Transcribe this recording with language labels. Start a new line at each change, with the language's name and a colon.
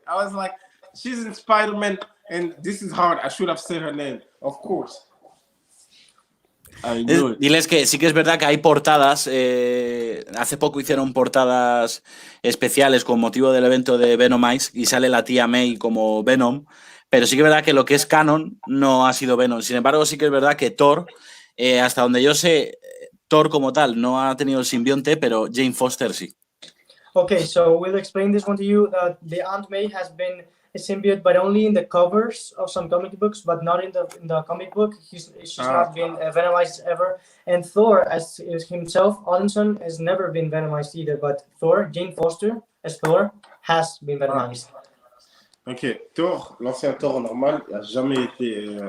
English: I was like, she's in Spider-Man, and this is hard. I should have said her name, of course. I knew it.
Spanish: Diles que sí que es verdad que hay portadas. Hace poco hicieron portadas especiales con motivo del evento de Venomized y sale la tía May como Venom. Pero sí que es verdad que lo que es canon no ha sido Venom. Sin embargo, sí que es verdad que Thor, hasta donde yo sé, Thor como tal no ha tenido el simbionte, pero Jane Foster sí.
English: Okay, so we'll explain this one to you. The Aunt May has been a symbiote, but only in the covers of some comic books, but not in the comic book. She's not been venomized ever. And Thor, as himself, Odinson, has never been venomized either. But Thor, Jane Foster, as Thor, has been venomized.
French: Ok, Thor, l'ancien Thor normal, n'a jamais été